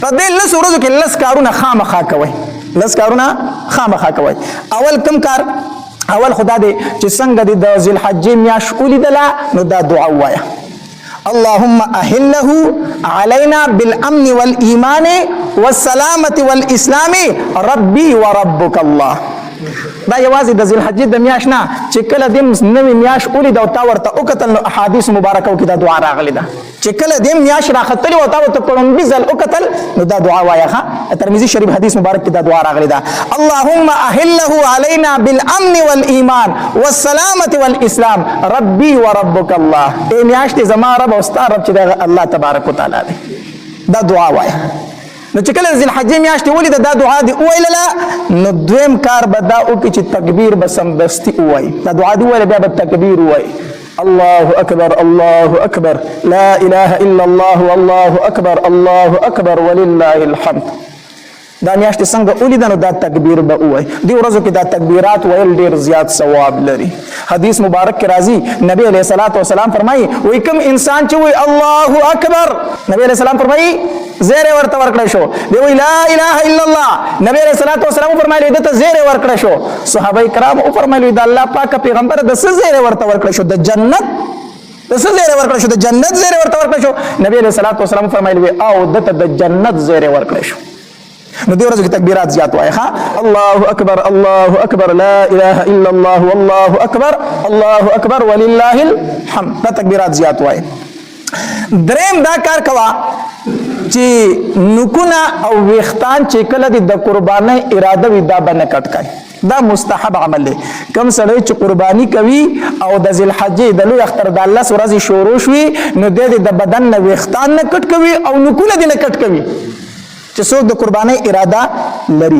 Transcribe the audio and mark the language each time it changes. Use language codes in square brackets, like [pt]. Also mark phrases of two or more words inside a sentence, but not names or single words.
[ps] په دې لس ورځو کې لس کارونه خامخا کوئ. لس کارونه خامخا کوئ. اول کم کار؟ اول خدا دې چې څنګه دې د ذی الحجې میاشت ولیدله نو دا دعا ووایه: [ar] اللهم اهله علينا بالامن والايمان والسلامه والاسلام ربي وربك الله. [ps] دا یوازې د ذی الحجې د میاشت نه چې کله دې نوې میاشت ولید او تا ورته وکتل نو احادیث مبارکو کې دا دعا راغلې ده چې کله دې میاشت راختلې او تا ورته کوړمبي ځل وکتل نو دا دعا وایه. ترمذی شریف حدیث مبارک کې دا دعا راغلې ده: [ar] اللهم اهله علينا بالامن والايمان والسلامه والاسلام ربي وربك الله. [ps] ای میاشت زما رب او ستا رب چې الله [ar] تبارک وتعالى [ps] دی. دا دعا وایه. نو چې کله ذی الحجې میاشت ولید دا دعا دی وویلله نو دویم کار به دا وکړي چې تکبیر به سمدستي ووایي. دا دعا دی وویله بیا به تکبیر ووایي: [ar] الله اکبر الله اکبر لا اله الا الله والله اکبر الله اکبر ولله الحمد. [ps] دا میاشت څنګه ولیده نو دا تکبیر به ووایي. دې ورځو کې دا تکبیرات ویل ډېر زیات ثواب لري. حدیث مبارک کې راځي نبی [ar] علیه الصلاۃ والسلام [ps] فرمایي وایي کوم انسان چې وایي [ar] الله اکبر [ps] نبی [ar] علیه السلام [ps] فرمایي زیر ورته ورکړی شو. دی وایي [ar] لا اله الا الله [ps] نبی [ar] علیه الصلاۃ والسلام [ps] فرمایي دته زیر ورکړی شو. صحابه کرام فرمایي د الله پاک پیغمبر د څه زیر ورته ورکړی شو؟ د جنت د څه زیر ورکړی شو؟ د جنت زیر ورته ورکړی شو. نبی [ar] علیه الصلاۃ والسلام [ps] فرمایي او دته د جنت زیر ورکړی شو. نو دې ورځو کې تکبیرات زیات وایي. [ar] الله اکبر الله اکبر لا اله الا الله والله اکبر الله اکبر ولله الحمد. [ps] دا تکبیرات زیات وایي. دریم دا کار کوا چې نکونه او ویختان چې کله د قربانۍ اراده وي دا به نه کټ کوي. دا مستحب عمل دی. کم سړی چې قرباني کوي او د ذی الحجې د لوی اختر د 10 ورځې شروع شوي نو د بدن نه ویختان نه کټ کوي او نکونه دې نه کټ کوي چې څوک د قربانۍ اراده لري.